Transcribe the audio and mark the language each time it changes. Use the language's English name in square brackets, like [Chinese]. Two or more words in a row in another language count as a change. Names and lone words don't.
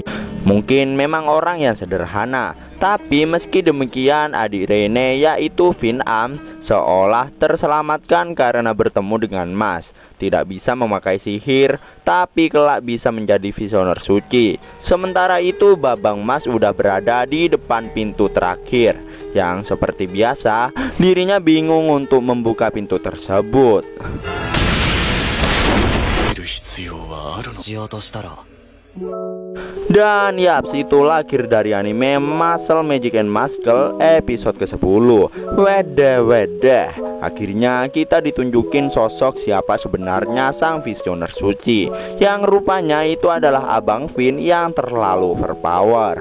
[Indonesian] Mungkin memang orang yang sederhana, tapi meski demikian adik Rene yaitu Vin Am seolah terselamatkan karena bertemu dengan Mas. Tidak bisa memakai sihir, tapi kelak bisa menjadi visioner suci. Sementara itu Babang Mas udah berada di depan pintu terakhir, yang seperti biasa dirinya bingung untuk membuka pintu tersebut. [Japanese] いる必要はあるの？しようとしたら [Indonesian] Dan yaps, itu lahir dari anime Muscle Magic and Muscle episode ke-10. Wedeh. Akhirnya kita ditunjukin sosok siapa sebenarnya sang visioner suci, yang rupanya itu adalah Abang Vin yang terlalu overpower.